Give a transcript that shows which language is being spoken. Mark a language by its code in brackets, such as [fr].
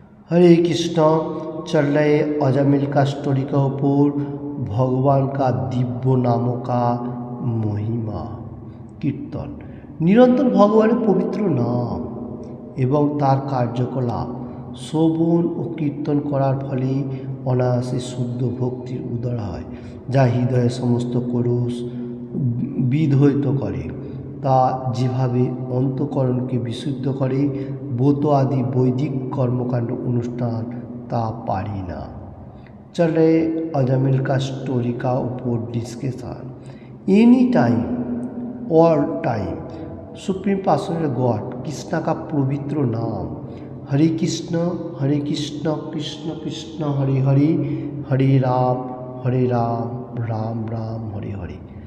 [hi] हरे कृष्ण चल रहे अजामिल का स्टोरी का ऊपर भगवान का दिव्य नामों का महिमा कीर्तन निरंतर भगवान पवित्र नाम [bn] এবং তার কার্যকলাপ শ্রবণ ও কীর্তন করার ফলে অনায়াসে শুদ্ধ ভক্তির উদয় হয়, যা হৃদয়ের সমস্ত কলুষ বিধৌত করে। তা যেভাবে অন্তঃকরণকে বিশুদ্ধ করে ব্রত আদি বৈদিক কর্মকাণ্ড অনুষ্ঠান তা পারি না। [hi] चल रहे अजामिल का स्टोरी का ऊपर discussion. Any time all time supreme personality of God Krishna का पवित्र नाम हरे कृष्ण कृष्ण कृष्ण हरे हरे हरे राम राम राम हरे हरे।